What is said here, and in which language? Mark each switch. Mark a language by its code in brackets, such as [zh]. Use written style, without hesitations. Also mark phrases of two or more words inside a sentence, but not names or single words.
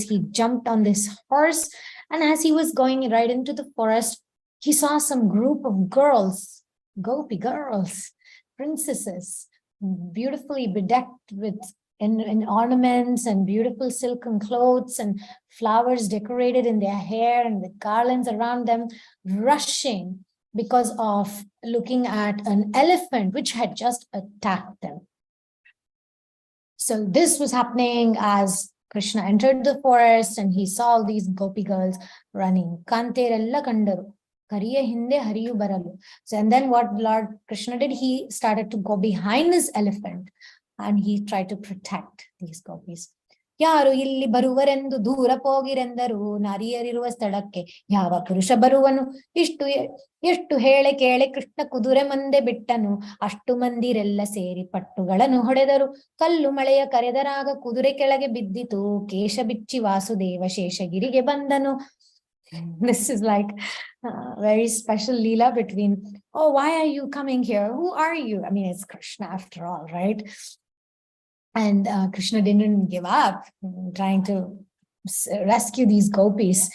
[en] He jumped on this horse, and as he was going right into the forest, he saw some group of girls, gopi girls, princesses, beautifully bedecked with in ornaments and beautiful silken clothes and flowers decorated in their hair and the garlands around them, rushing because of looking at an elephant which had just attacked them. So this was happening as Krishna entered the forest and he saw all these gopi girls running. [kn] ಕಂಡರೆಲ್ಲ ಕಂಡರು, ಕರಿಯ ಹಿಂದೆ ಹರಿಯು ಬರಲು. [en] So and then what Lord Krishna did, he started to go behind this elephant and he tried to protect these gopis. [kn] ಯಾರು ಇಲ್ಲಿ ಬರುವರೆಂದು ದೂರ ಹೋಗಿರೆಂದರು, ನಾರಿಯರಿರುವ ಸ್ಥಳಕ್ಕೆ ಯಾವ ಪುರುಷ ಬರುವನು, ಎಷ್ಟು ಹೇಳೆ ಕೇಳೆ ಕೃಷ್ಣ ಕುದುರೆ ಮುಂದೆ ಬಿಟ್ಟನು, ಅಷ್ಟು ಮಂದಿರೆಲ್ಲ ಸೇರಿ ಪಟ್ಟುಗಳನ್ನು ಹೊಡೆದರು, ಕಲ್ಲು ಮಳೆಯ ಕರೆದರಾಗ ಕುದುರೆ ಕೆಳಗೆ ಬಿದ್ದಿತು, ಕೇಶ ಬಿಚ್ಚಿ ವಾಸುದೇವ ಶೇಷಗಿರಿಗೆ ಬಂದನು. [en] This is like a very special leela between, oh, why are you coming here? Who are you? I mean, it's Krishna after all, right? And Krishna didn't give up trying to rescue these gopis.